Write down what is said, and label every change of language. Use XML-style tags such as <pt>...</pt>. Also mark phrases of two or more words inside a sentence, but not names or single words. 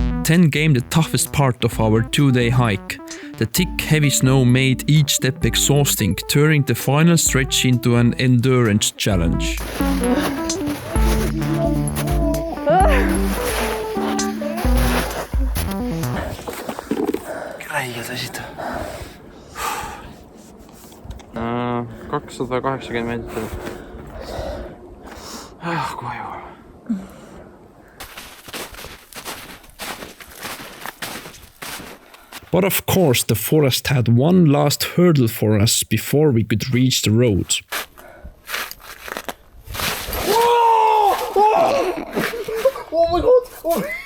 <en>10 came the toughest part of our 2-day hike. The thick, heavy snow made each step exhausting, turning the final stretch into an endurance challenge.</en> <et>Räigelt asjad. 280 meetrit. Koju.</et> <en>But of course, the forest had one last hurdle for us before we could reach the road. Oh my god! Oh.</en>